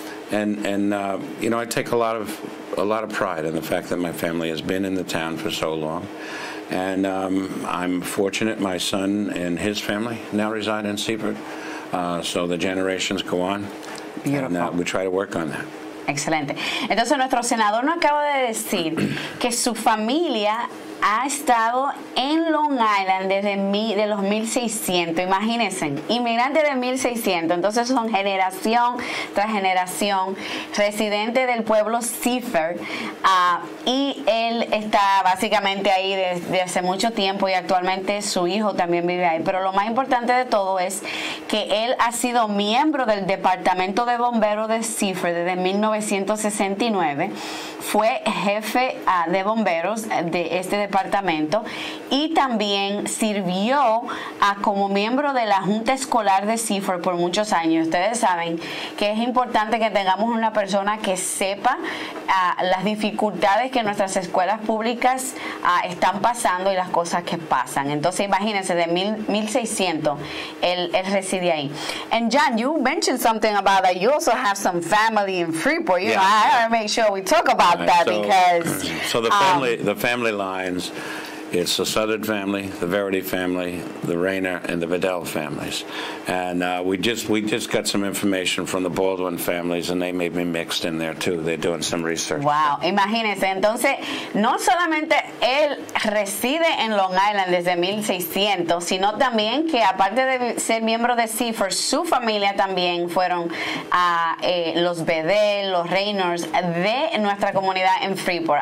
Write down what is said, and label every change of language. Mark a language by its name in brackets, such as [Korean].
[English] And you know, I take a lot of pride in the fact that my family has been in the town for so long, and I'm fortunate my son and his family now reside in Seaford, so the generations go on. Beautiful. And we try to work on that. [Spanish] Excelente. Entonces nuestro senador nos acaba de decir que su familia ha estado en Long Island desde los 1600, imagínense, inmigrantes de 1600, entonces son generación tras generación, residente del pueblo Saber, y él está básicamente ahí desde hace mucho tiempo y actualmente su hijo también vive ahí, pero lo más importante de todo es que él ha sido miembro del departamento de bomberos de Saber desde 1969, fue jefe de bomberos de este departamento y también sirvió como miembro de la Junta Escolar de Saber por muchos años. Ustedes saben que es importante que tengamos una persona que sepa las dificultades que nuestras escuelas públicas están pasando y las cosas que pasan. Entonces imagínense, de 1600 él reside ahí. [English] And John, you mentioned something about that. You also have some family in Freeport. You know, I gotta make sure we talk about that because the family lines. It's the Southern family, the Verity family, the Rayner, and the Vidal families. And we just got some information from the Baldwin families, and they may be mixed in there too. They're doing some research. [Spanish] Wow, imagínense. Entonces, no solamente él reside en Long Island desde 1600, sino también que aparte de ser miembro de Saber, su familia también fueron los Bedell, los Rayners de nuestra comunidad en Freeport.